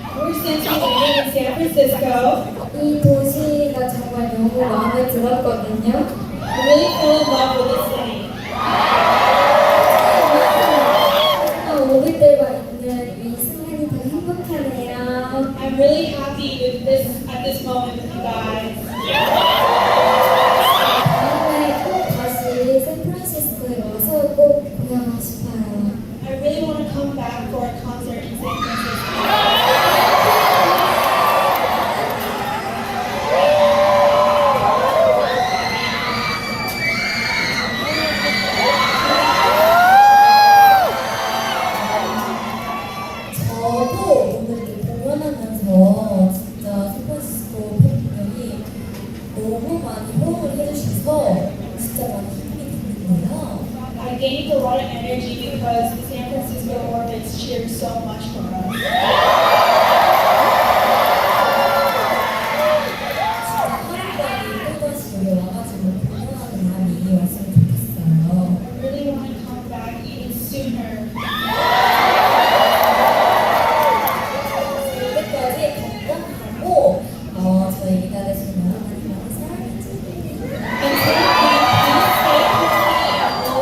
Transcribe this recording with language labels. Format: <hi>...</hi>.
<en>Ever since we landed in San Francisco,</en> <ko>이 도시가 정말 너무 마음에 들었거든요.</ko> <en>I really fell in love with the city.</en> <ko>오길 때가 있는 이 순간이 되게 행복하네요.</ko> <en>I'm really happy with this at this moment with you guys.</en> <ko>다음에 꼭 다시 샌프란시스코에 와서 꼭 공연하고 싶어요.</ko> <en>I really want to come back for a concert in San Francisco.</en> <ko>저도 오늘 이렇게 공연하면서 진짜 샌프란시스코 팬분들이 너무 많이 호응을 해주셔서 진짜 많이 힘이 됐는데요.</ko> <en>I gained a lot of energy because the San Francisco orbits cheered so much for us.</en> <ko>진짜 하루빨리 또다시 여기 와가지고 공연하는 날이 왔으면 좋겠어요.</ko> <en>I really want to come back even sooner.</en> <ko>그때까지 건강하고 저희 기다리시는 많이 많이 사랑해주세요.</ko>